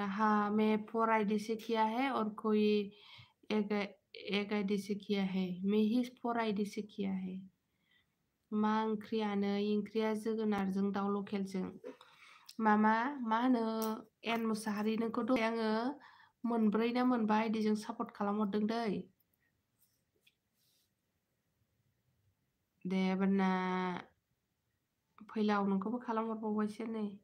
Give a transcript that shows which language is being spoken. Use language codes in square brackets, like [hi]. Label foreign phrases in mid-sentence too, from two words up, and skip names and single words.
[hi] हाँ, मैं 4 आईडी से किया है और कोई एक आईडी से किया है। मैं ही 4 आईडी से किया है। [brx] मा ओंख्रियानो? ओंख्रिया जोगोनारजों दाउ लकेलजों। मा होनो, एन मुसाहारि, नोंखौ दहाय आङो मोनब्रै ना मोनबा आईडिजों सापर्ट खालामहरदों दै। दे बाना फैलाव, नोंखौबो खालामहरबावबायसो नै।